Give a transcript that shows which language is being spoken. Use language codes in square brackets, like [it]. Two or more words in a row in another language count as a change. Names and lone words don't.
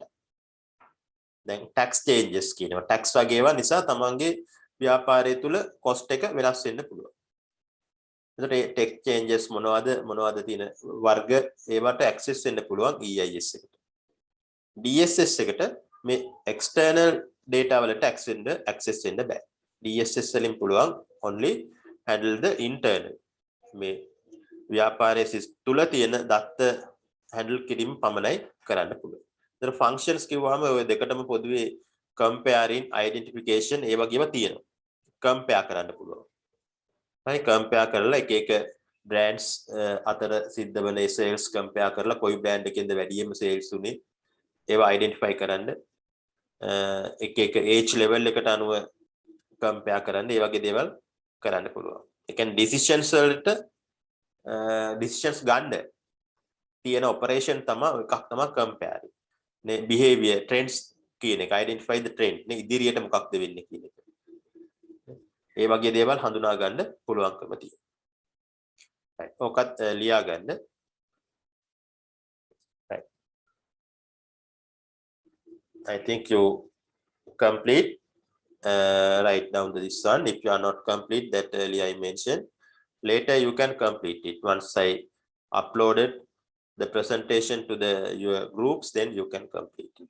[si] දැන් [en] tax changes [si] කියනවා. tax වගේ ඒවා නිසා තමන්ගේ ව්‍යාපාරය තුල cost එක වෙනස් වෙන්න පුළුවන්. එතකොට මේ [en] tax changes [si] මොනවද තියෙන වර්ග ඒවට access වෙන්න පුළුවන් EIS එකට. DSS එකට මේ [en] external data [si] වලට access වෙන්න බෑ. DSS වලින් පුළුවන් [en] only handle the internal [si] මේ ව්‍යාපාරයේ තුල තියෙන දත්ත handle කිරීම පමණයි කරන්න පුළුවන්. ඒතර functions කිව්වම ඔය දෙකටම පොදුවේ [en] comparing identification [si] ඒ වගේම තියෙනවා. compare කරන්න පුළුවන්. හරි compare කරලා එක brands අතර සිද්ධ වෙන [en] sales compare [si] කරලා කොයි brand එකෙන්ද වැඩියෙන්ම sales උනේ ඒවා identify කරන්න එක [en] age level [si] එකට අනුව compare කරන්න ඒ වගේ දේවල් කරන්න පුළුවන්. ඒ කියන්නේ decisions වලට decisions ගන්න තියෙන operation තමයි එකක් තමයි comparing. නේ [en] behavior trends [si] කියන එක [en] identify the trend [si] නේ ඉදිරියට මොකක්ද වෙන්නේ කියන එක. ඒ වගේ දේවල් හඳුනා ගන්න පුළුවන්කම තියෙනවා. right ඔකත් ලියා ගන්න. [en] right I think you complete write down this one. If you are not complete that earlier I mentioned, later you can complete it. Once I uploaded the presentation to your groups, then you can complete it.